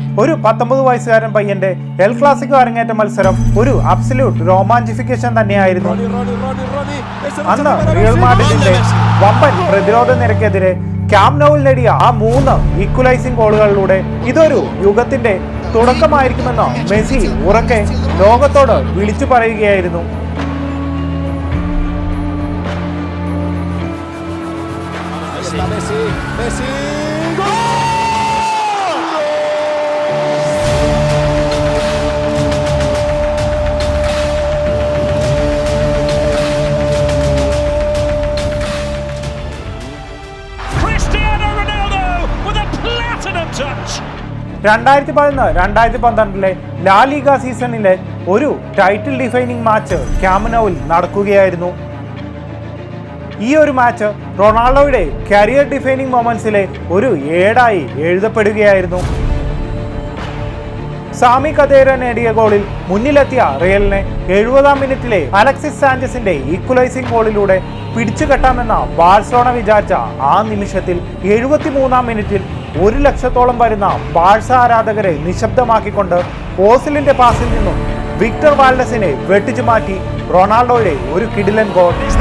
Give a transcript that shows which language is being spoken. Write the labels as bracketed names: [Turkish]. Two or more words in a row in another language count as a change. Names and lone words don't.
[Malayalam] ഒരു 19 വയസ്സുകാരൻ പയ്യന്റെ എൽ ക്ലാസിക്കോ അരങ്ങേറ്റ മത്സരം ഒരു [English] absolute romantification [Malayalam] തന്നെയായിരുന്നു. അന്ന് റിയൽ മാഡ്രിഡിന്റെ വമ്പൻ പ്രതിരോധ നിരക്കെതിരെ ക്യാമ്പ് നൗവിൽ നേടിയ ആ 3 ഈക്വലൈസിംഗ് ഗോളുകളിലൂടെ ഇതൊരു യുഗത്തിന്റെ തുടക്കമായിരിക്കുമെന്ന് മെസ്സി ഉറക്കെ ലോകത്തോട് വിളിച്ചു പറയുകയായിരുന്നു. [Spanish] Messi, ¡gol! [English] Cristiano Ronaldo with a platinum touch. [Malayalam] 2011-2012 ലാ ലീഗ സീസണിലെ ഒരു [English] title defining match [Malayalam] ക്യാമ്പ് നൗവിൽ നടക്കുകയായിരുന്നു. ഈ ഒരു മാച്ച് റൊണാൾഡോയുടെ [English] career defining [Malayalam] മൊമെന്റ്സിലെ ഒരു ഏടായി എഴുതപ്പെടുകയായിരുന്നു. സാമി കദേര നേടിയ ഗോളിൽ മുന്നിലെത്തിയ റിയലിനെ 70-ാം മിനിറ്റിലെ അലക്സിസ് സാഞ്ചസിന്റെ ഈക്വലൈസിംഗ് ഗോളിലൂടെ പിടിച്ചുകെട്ടാമെന്ന ബാഴ്സലോണ വിചാരിച്ച ആ നിമിഷത്തിൽ 73-ാം മിനിറ്റിൽ 1 ലക്ഷത്തോളം വരുന്ന ബാഴ്സ ആരാധകരെ നിശബ്ദമാക്കിക്കൊണ്ട് ഓസിലിന്റെ പാസിൽ നിന്നും വിക്ടർ വാൽഡസിനെ വെട്ടിച്ചു മാറ്റി റൊണാൾഡോയുടെ ഒരു കിടിലൻ ഗോൾ.